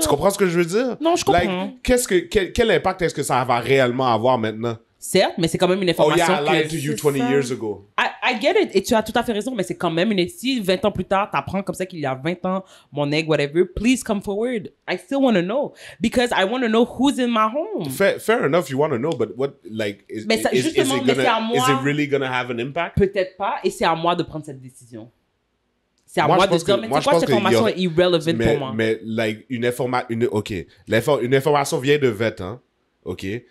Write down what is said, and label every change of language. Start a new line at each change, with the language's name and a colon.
French: Tu comprends ce que je veux dire? Non, je comprends. Quel impact est-ce que ça va réellement avoir maintenant? Certes, mais c'est quand même une information
English: I lied to you 20 years ago. I get it.
French: Et tu as tout à fait raison, mais c'est quand même une... Si 20 ans plus tard, t'apprends comme ça qu'il y a 20 ans, mon egg,
English: whatever, please come forward. I still want to know. Because I want to know who's in my home. Fair enough, you want to know, but what, like, is it really gonna have an impact?
French: Peut-être pas, et c'est à moi de prendre cette décision. C'est à moi de dire, mais c'est quoi cette information est irrelevant pour moi? Mais, like, une information vient de 20 ans, OK?